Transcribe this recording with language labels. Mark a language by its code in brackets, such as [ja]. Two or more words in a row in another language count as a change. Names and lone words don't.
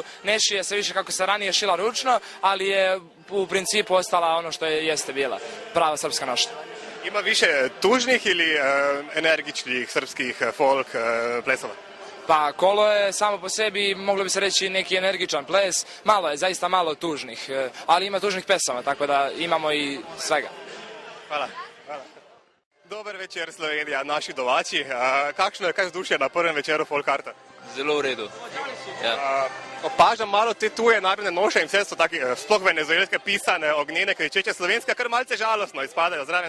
[sr] Ne šije se više kako se ranije šila ručno, ali je u principu ostala ono što jeste bila, prava srpska nošnja. Ima više tužnih ili energičnih srpskih folk plesova? Pa kolo je samo po sebi, moglo bi se reći, neki energičan ples. Malo je, zaista malo tužnih, ali ima tužnih pesama, tako da imamo i svega. Hvala. [sl] Dober večer, Slovenija, naši domači. Kakšno je vzdušje na prvem večeru Folkarta? Zelo v redu. Ja. Opažam malo te tuje narodne noše in vse so taki, sploh venezuelske pisane, ognjene, kričeče, slovenske kar malce žalostno izpadajo zraven.